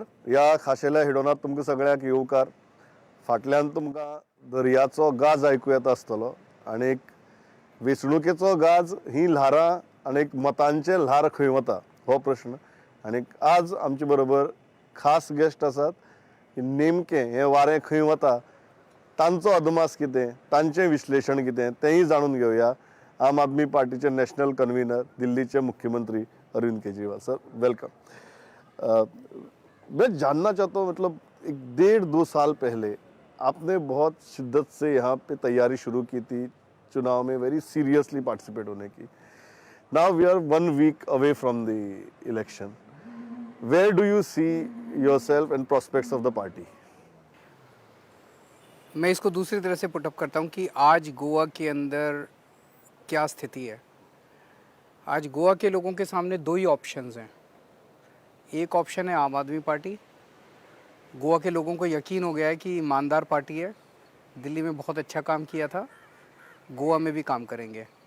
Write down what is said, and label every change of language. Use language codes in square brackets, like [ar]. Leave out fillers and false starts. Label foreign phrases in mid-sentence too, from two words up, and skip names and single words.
[kok] या खाशेल्या हिडोनात तुमकां सगळ्यांक येवकार. फाटल्यान तुमकां दर्याचो गाज आयकूं येता आसतलो आनी वेंचणुकेचो गाज ही ल्हारां आनी मतांचे ल्हार खंय वता हो प्रश्न. आनी आज आमचे बरोबर खास गेस्ट आसात की नेमकें हें वारें खंय वता तांचो अदमास कितें, तांचें विश्लेशण कितें तेंय जाणून घेवया. आम आदमी पार्टीचे [en] national convener, [kok] दिल्लीचे मुख्यमंत्री अरविंद केजरीवाल सर, वेलकम. [hi] मैं जानना चाहता हूँ, मतलब 1.5-2 साल पहले आपने बहुत शिद्दत से यहाँ पे तैयारी शुरू की थी चुनाव में, [en] very seriously participate [hi] होने की. [en] Now we are 1 week away from the election. Where do you see yourself and prospects of the party? [hi] मैं इसको दूसरी तरह से पुटअप करता हूँ कि आज गोवा के अंदर क्या स्थिति है. आज गोवा के लोगों के सामने दो ही ऑप्शंस हैं. एक ऑप्शन है आम आदमी पार्टी. गोवा के लोगों को यकीन हो गया है कि ईमानदार पार्टी है, दिल्ली में बहुत अच्छा काम किया था, गोवा में भी काम करेंगे.